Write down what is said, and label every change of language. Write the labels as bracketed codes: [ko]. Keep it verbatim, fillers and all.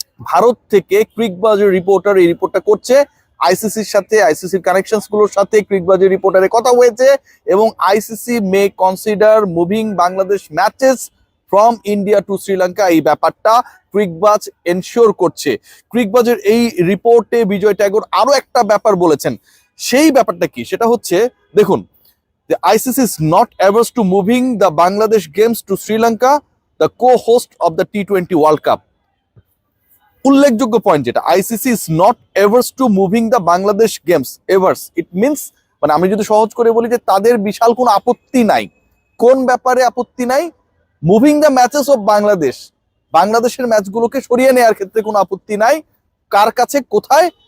[bn] ভারত থেকে ক্রিকবাজের রিপোর্টার এই রিপোর্টটা করছে। আইসিসির সাথে, আইসিসির কানেকশন গুলোর সাথে ক্রিকবাজের রিপোর্টারে কথা হয়েছে, এবং [en] ICC may consider moving Bangladesh matches from India to Sri Lanka. [bn] এই ব্যাপারটা ক্রিকবাজ এনশিওর করছে। ক্রিকবাজের এই রিপোর্টে বিজয় ট্যাগর আরো একটা ব্যাপার বলেছেন। সেই ব্যাপারটা কি, সেটা হচ্ছে, দেখুন, [en] the I C C is not averse to moving the Bangladesh games to Sri Lanka, the co-host of the T twenty World Cup. [bn] উল্লেখযোগ্য পয়েন্ট যেটা, [en] ICC is not averse to moving the Bangladesh games. Averse it means, [bn] মানে আমি যদি সহজ করে বলি যে তাদের বিশাল কোনো আপত্তি নাই। কোন ব্যাপারে আপত্তি নাই? [en] moving the matches of Bangladesh, [bn] বাংলাদেশের ম্যাচগুলোকে সরিয়ে নেওয়ার ক্ষেত্রে কোনো আপত্তি নাই। কার কাছে? কোথায়?